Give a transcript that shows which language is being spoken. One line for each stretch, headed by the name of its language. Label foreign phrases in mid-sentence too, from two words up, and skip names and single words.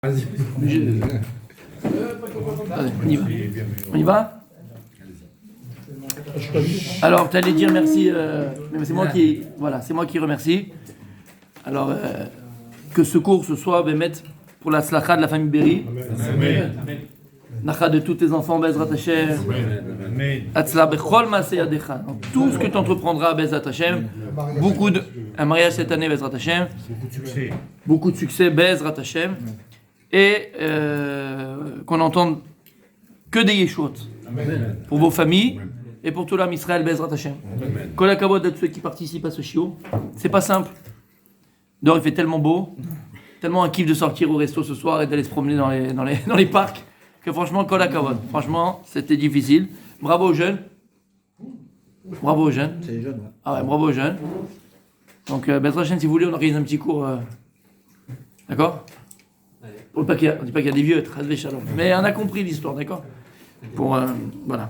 French: Allez, on y va. Alors, tu allais dire merci, mais c'est moi qui remercie. Alors, que ce cours ce soit pour la slacha de la famille Berry. Nacha de tous tes enfants,
Hebrew: בעזרת השם. הצלחה בכל מעשה ידיך.
French: Tout ce que tu entreprendras,
Hebrew: בעזרת השם.
French: Un mariage cette année,
Hebrew: בעזרת השם.
French: Beaucoup de succès,
Hebrew: בעזרת השם.
French: Et qu'on entende que des yeshut pour vos familles et pour tout l'
Hebrew: עם ישראל, בעזרת השם. כל הכבוד
French: à tous ceux qui participent à ce shiur. C'est pas simple. Dehors il fait tellement beau, tellement un kiff de sortir au resto ce soir et d'aller se promener dans les parcs que franchement,
Hebrew: כל הכבוד.
French: Franchement, c'était difficile. Bravo aux jeunes. Bravo aux jeunes. C'est les jeunes, ouais. Ah ouais, bravo aux jeunes. Donc,
Hebrew: בעזרת השם,
French: si vous voulez, on organise un petit cours. D'accord? On ne dit pas qu'il y a des vieux, mais on a compris l'histoire, d'accord? Voilà.